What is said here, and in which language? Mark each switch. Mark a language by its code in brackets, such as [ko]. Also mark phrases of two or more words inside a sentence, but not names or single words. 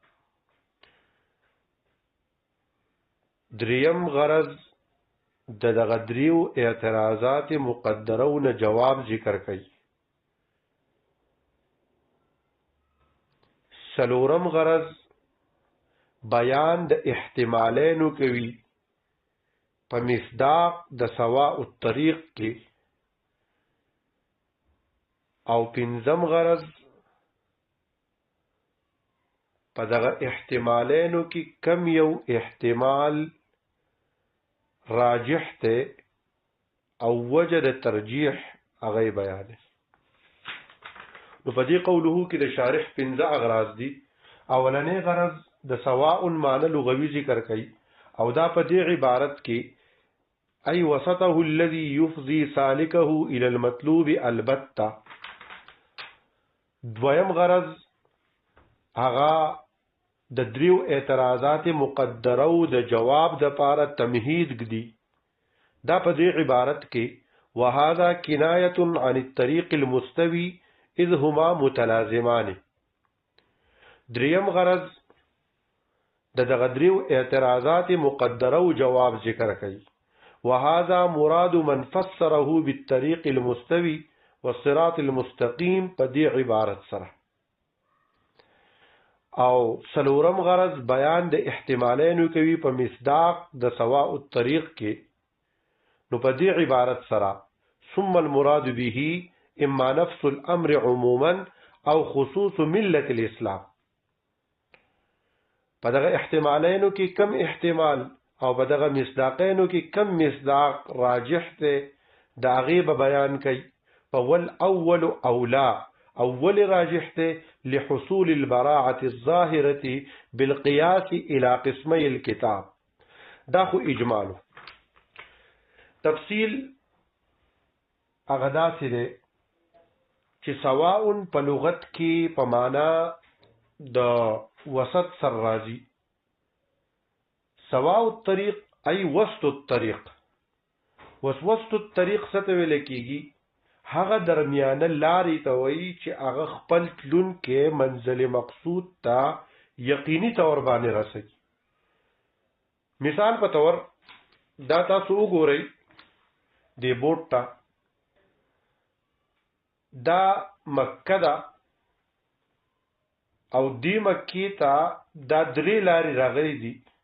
[ps] دریم غرض د دغه دریو اعتراضات مقدره او نه جواب ذکر کوي. سلورم غرض بیان د احتمالینو کوي په مصداق د [ar] سواء الطريق [ps] کې. او پنځم غرض په دغه احتمالینو کې کم یو احتمال راجح ته او وجه د ترجیح هغه بیان. نو په دې قوله کې د شارح 15 اغراض دي. اولنې غرض د سواء معنی لغوي ذکر کوي او دا په دې عبارت کې [ar] اي وسطه الذي يفضي سالكه الى المطلوب البتة. [ps] دویم غرض هغه د دریو اعتراضات مقدره او د جواب د پاره تمهید کړي. دا په دې عبارت کې [ar] وهذا کنایه عن الطريق المستوي اذ هما متلازمان. [ps] دریم غرض دغه دریو اعتراضات مقدره او جواب ذکر کوي. [ar] وهذا مراد من فسره بالطريق المستوي والصراط المستقيم [ps] په دې عبارت سره. او سلورم غرض بیان د احتمالینو کوي په مصداق د [ar] سواء الطريق [ps] کې. نو په دې عبارت سره [ar] ثم المراد به اما نفس الامر عموما او خصوص ملة الاسلام. [ps] په دغه احتمالینو کې کم احتمال او په دغه مصداقینو کې کم مصداق راجح ته د هغې بیان کوي. [ar] فول اول اولا اول [ps] راجح ته [ar] لحصول البراعة الظاهرة بالقياس الى قسمي الكتاب. [ps] دا خو اجمالو. تفصیل اغدا سره چې سواء په لغت کې په معنا د وسط سر راځي. [ar] سواء الطريق اي وسط الطريق. وسط الطريق [ps] څه ته ویل کېږي؟ هغه درمیانه لارې ته وایي چې هغه خپل تلونکي منزل مقصود ته یقیني طور باندې رسوي. مثال په تور دا تاسو وګورئ د بوټ ته دا مکه ده او دی مکی ته دا درې لارې راغلي دي.